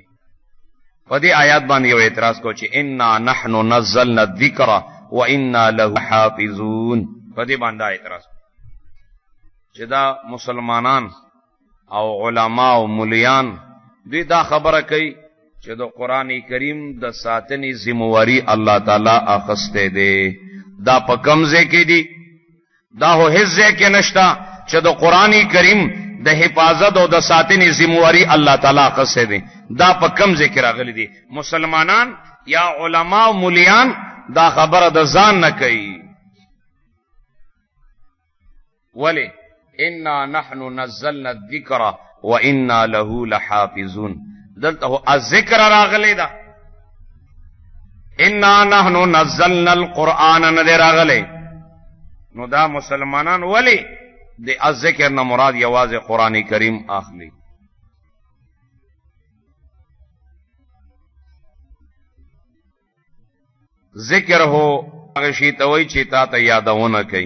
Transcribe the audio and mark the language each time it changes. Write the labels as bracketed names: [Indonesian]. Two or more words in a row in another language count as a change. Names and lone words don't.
[Pashto] په دې آیات باندې یو اعتراض کو چې [Arabic] انا نحن نزلنا الذکر و انا له حافظون. [Pashto] په دې باندې اعتراض چې دا مسلمانان او علماء او مليان دوی دا خبره کوي چې د قرآن کریم د ساتنې ذمہواری الله تعالی اخسته دی. دا په کوم ځای کې دی؟ دا هو هیڅ ځای کې نشته چې د قرآن کریم د حفاظت او د ساتنې ذمہواری الله تعالی اخسته دی. دا په کوم ځای کې راغلی دی؟ مسلمانان یا علماء او مليان دا خبره د ځان نه کوي. [Arabic] ولی انا نحن نزلنا الذکر و انا له لحافظون. [Pashto] دلته الذکر راغلی دا، [Arabic] انا نحن نزلنا القرآن [Pashto] نه راغلی. نو دا مسلمانان ولی د الذکر نه مراد یوازې قرآن کریم اخلي. ذکر هو هغه شی ته وایي چې تا ته یادونه کوي.